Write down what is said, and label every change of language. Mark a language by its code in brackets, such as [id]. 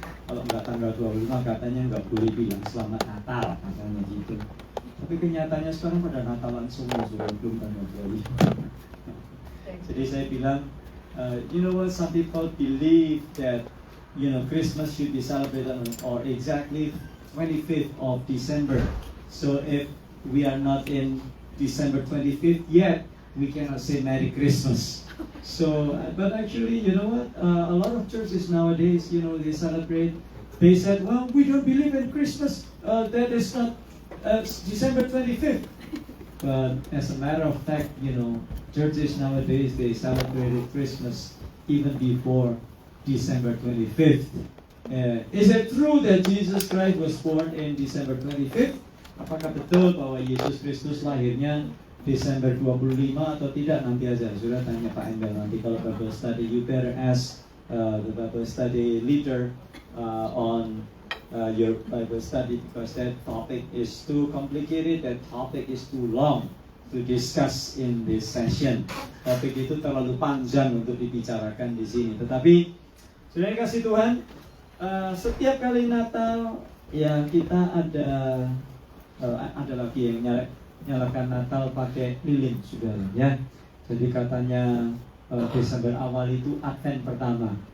[id] Kalau nggak tanggal 25 katanya nggak boleh bilang selamat Natal, katanya gitu. Tapi kenyataannya sekarang pada Natalan semua sudah belum tanggal 25. Jadi saya bilang, [en] you know what, some people believe that Christmas should be celebrated on exactly 25th of December. So if we are not in December 25th yet, we cannot say Merry Christmas. So, but actually, you know what? A lot of churches nowadays, they celebrate. They said, well, we don't believe in Christmas. That is not December 25th. But as a matter of fact, churches nowadays, they celebrated Christmas even before December 25th. Is it true that Jesus Christ was born in December 25th? [id] Apakah betul bahwa Yesus Kristus lahirnya Desember 25 atau tidak? Nanti aja, sudah tanya Pak Embel nanti kalau Bible study. [en] You better ask the Bible study leader on your Bible study, because that topic is too complicated, that topic is too long to discuss in this session. [id] Topik itu terlalu panjang untuk dibicarakan di sini. Tetapi sudah dikasih Tuhan, setiap kali Natal ya kita ada lagi yang nyalakan Natal pakai lilin, sudah ya. Jadi katanya Desember awal itu Advent pertama.